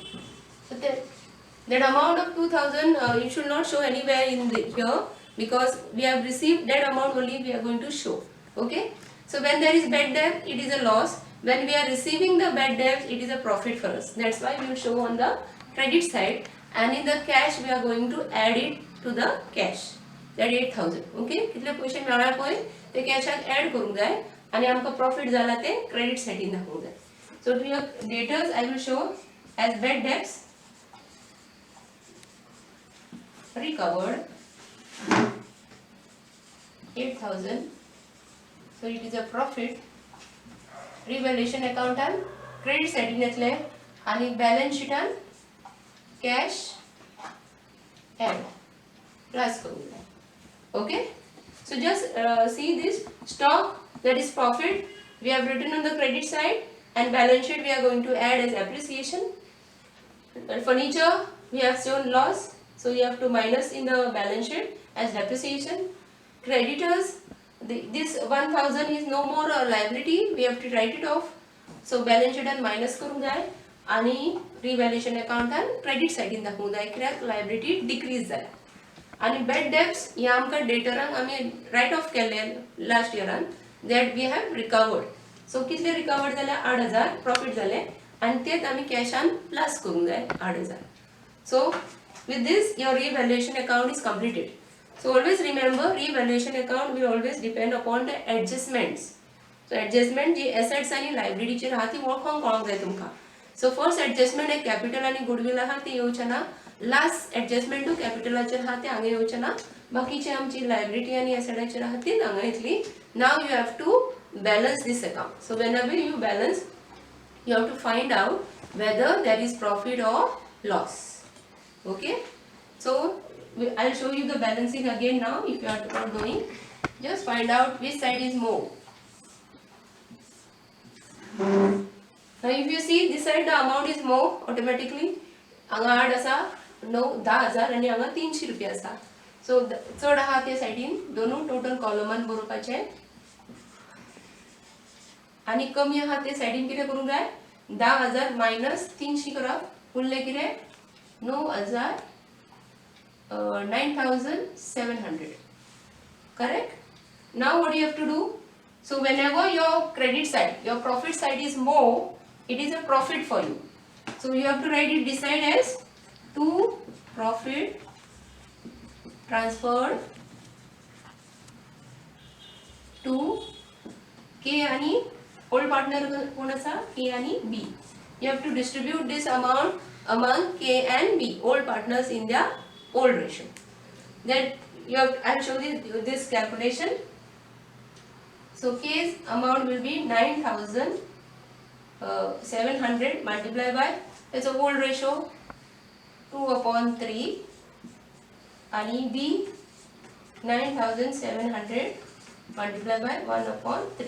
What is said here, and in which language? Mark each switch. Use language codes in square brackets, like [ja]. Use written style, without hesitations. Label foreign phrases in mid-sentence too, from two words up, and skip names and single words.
[en] So that amount of 2,000 you should not show anywhere in here because we have received that amount only we are going to show. Okay. So when there is bad debt, it is a loss. When we are receiving the bad debt, it is a profit for us. That's why we will show on the credit side, and in the cash we are going to add it to the cash. That 8,000. Okay. [kok] कितले पैसे मेळ्ळा पळय ते कॅशात ऍड करूंक जाय आणि आमका प्रॉफिट जाला ते क्रेडिट साइडीन दाखवूंक जाय. [en] So to your debtors I will show as bad debts recovered 8,000. So it is a profit. Revaluation account and credit side [kok] घेतले आणि [en] balance sheet and cash add plus [kok] करूंक जाय. [en] Okay. So just see this stock, that is profit, we have written on the credit side, and balance sheet we are going to add as appreciation. And furniture we have shown loss, so you have to minus in the balance sheet as depreciation. Creditors, this 1,000 is no more a liability, we have to write it off. So balance sheet and minus [kok] करूंक जाय आणि [en] revaluation account and credit side in [kok] दाखवूंक जाय कित्याक [en] liability decrease जाल्या. [kok] आणि [en] bad debts [kok] हे आमकां डेटरांक आमी [en] write off [kok] केले [en] last year that we have recovered. [kok] So कितले रिकवर्ड जाले 8,000 प्रॉफिट जाले आणि तेच आमी कॅशान प्लस करूंक जाय 8,000. [en] So with this your revaluation account is completed. So always remember revaluation account will always depend upon the adjustments. [kok] So adjustment जी assets आणि liability ची राहती वळखोंक कळोंक जाय तुमकां. [en] So first adjustment [kok] एक capital आणि goodwill आहा ती येवचे ना. [en] Last adjustment to [kok] capitalaचेर आहा ते हांगा येवचे ना. बाकीची आमची liability आणि assets आहा ती हांगा येतली. [en] Now you have to balance this account. So whenever you balance, you have to find out whether there is profit or loss. Okay. So I'll show you the balancing again now if you are not knowing. Just find out which side is more. Now if you see this side the amount is more automatically. [kok] हांगा 8 आसा 10,000 आणि हांगा 300 रुपया आसा. So चड आहा ते साइडीन दोनू टोटल कॉलमान बरोवपाचे आणि कमी आहा ते साइडीन कितें करूंक जाय 10,000 मायनस 300 करप उरले कितें 9,700. [en] Correct? Now what you have to do? So whenever your credit side, your profit side is more, it is a profit for you. So you have to write it this side as 2 profit transferred to K आणि old partner [kok] कोण असा [en] K आणि B. You have to distribute this amount among K and B, old partners in their old ratio. Then I'll show this calculation. So K's amount will be 9,700 multiplied by, it's a old ratio, 2/3, and B 9,700 multiplied by 1/3.